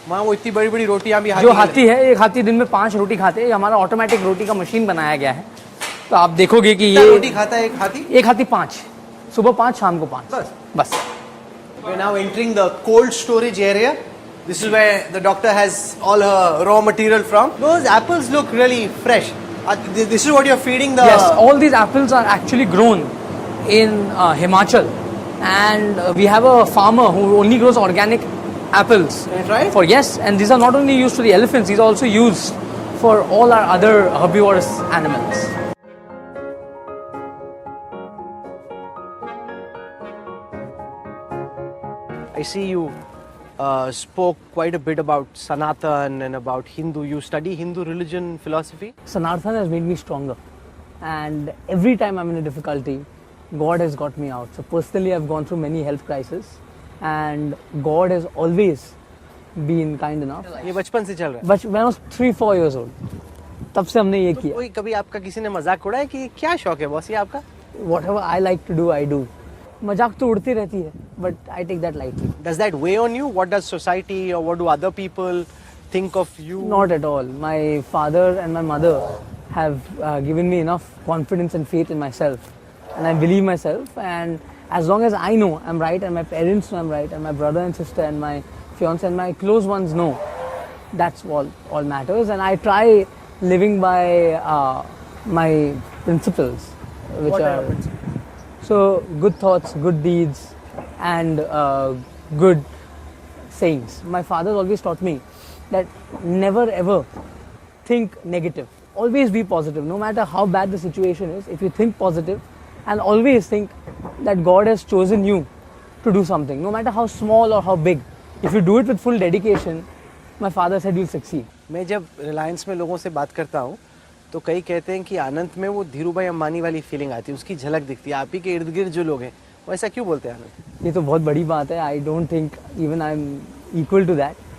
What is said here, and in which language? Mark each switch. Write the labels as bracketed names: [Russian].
[Hindi] वहाँ वो इतनी बड़ी बड़ी रोटियां भी जो हाथी है, एक हाथी दिन में 5 रोटी खाते हैं। ये हमारा ऑटोमेटिक रोटी का मशीन बनाया गया है, तो आप देखोगे कि ये रोटी खाता है एक हाथी? 5, सुबह 5, शाम को 5, बस। [English] We're now entering the cold storage area. This is where the doctor has all her raw material from. Those apples look really fresh. This is what you're feeding the... Yes, all these apples are actually grown in Himachal, and we have a farmer who only grows organic apples. Can I try it? Yes, and these are not only used for the elephants, these are also used for all our other herbivorous animals. I see you spoke quite a bit about Sanatan and about Hindu. You study Hindu religion philosophy? Sanatan has made me stronger, and every time I'm in a difficulty, God has got me out. So personally, I've gone through many health crises, and God has always been kind enough. [Hindi] ये बचपन से चल रहा है? [English] But when I was 3-4 years old, [Hindi] तब से हमने ये किया। कोई कभी आपका किसी ने मजाक उड़ाया कि क्या शौक है बॉस ये आपका? [English] Whatever I like to do, I do. [Hindi] मजाक तो उड़ती रहती है, [English] but I take that lightly. Does that weigh on you? What does society or what do other people think of you? Not at all. My father and my mother have given me enough confidence and faith in myself, and I believe myself. And as long as I know I'm right, and my parents know I'm right, and my brother and sister and my fiance and my close ones know, that's all matters. And I try living by my principles, which are so good thoughts, good deeds, and good sayings. My father always taught me that never ever think negative. Always be positive. No matter how bad the situation is, if you think positive, and always think that God has chosen you to do something, no matter how small or how big. If you do it with full dedication, my father said you'll succeed. [Hindi] मैं जब रिलायंस में लोगों से बात करता हूँ तो कई कहते हैं कि आनंद में वो धीरूभाई अंबानी वाली फीलिंग आती है, उसकी झलक दिखती है। आप ही के इर्द गिर्द जो लोग हैं वो ऐसा क्यों बोलते हैं आनंद? ये तो बहुत बड़ी बात है. [English] I don't think even I'm equal to that.